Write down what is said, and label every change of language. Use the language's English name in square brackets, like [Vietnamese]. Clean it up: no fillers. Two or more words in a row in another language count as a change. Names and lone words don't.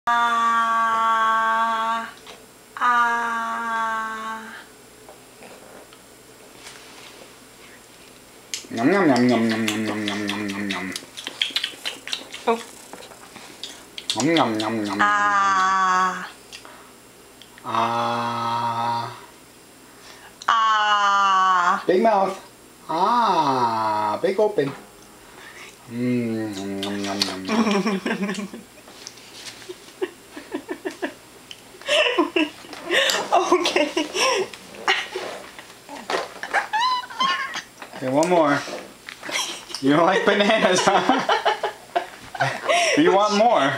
[English] Ah, ah. Yum yum yum yum yum yum yum yum yum yum yum. Oh. Yum yum yum yum. Ah. Ah. Ah. Big mouth. Ah. Big open. Mmm. Yum yum yum yum. Okay. Okay, one more. You don't like bananas, huh? Do you want more?